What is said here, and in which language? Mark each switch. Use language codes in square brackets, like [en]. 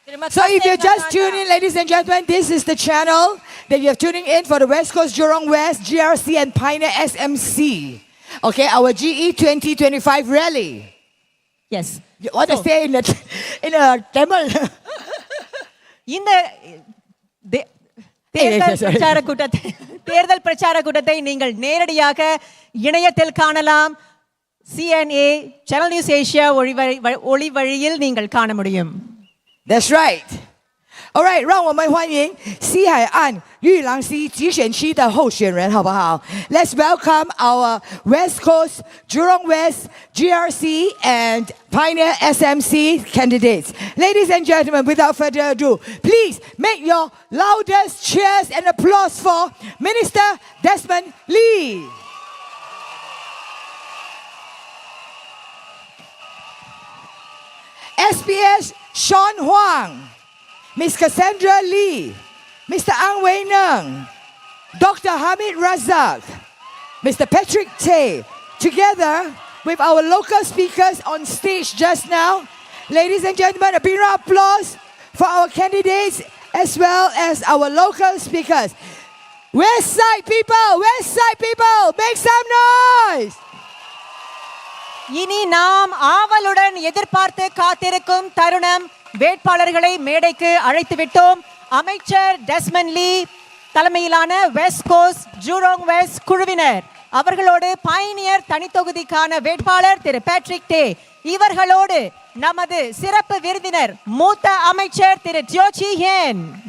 [en] So if you just tune in, ladies and gentlemen, this is the channel that you're tuning in for the West Coast-Jurong West, GRC and Pioneer SMC. Okay, our GE2025 rally. Yes. You want to say in a Tamil? [ta] இந்த தேர்தல் பிரச்சார கூட்டத்தை நீங்கள் நேரடியாக இணையத்தில் காணலாம். CNA Channel News Asia ஒளி வழியில் நீங்கள் காண முடியும். [en] That's right. All right, [zh] 让我们欢迎西海岸裕廊西集选区的候选人，好不好？ [en] Let's welcome our West Coast, Jurong West, GRC and Pioneer SMC candidates. Ladies and gentlemen, without further ado, please make your loudest cheers and applause for Minister Desmond Lee. SPS Sean Huang, Ms. Cassandra Lee, Mr. Ang Wei Neng, Dr. Hamid Razak, Mr. Patrick Tay, together with our local speakers on stage just now. Ladies and gentlemen, a big round of applause for our candidates as well as our local speakers. West Side people, make some noise! [ta] இனி நாம் ஆவலுடன் எதிர்பார்த்து காத்திருக்கும் தருணம். வேட்பாளர்களை மேடைக்கு அழைத்து விட்டோம். அமைச்சர் டெஸ்மண்ட் லீ தலைமையிலான வெஸ்ட் கோஸ்ட் ஜூரோங் வெஸ்ட் குழுவினர் அவர்களோடு பயணியர் தனித்தொகுதிக்கான வேட்பாளர் திரு பேட்ரிக் டே, இவர்களோடு நமது சிறப்பு விருந்தினர் மூத்த அமைச்சர் திரு ஜோச்சி ஹென்.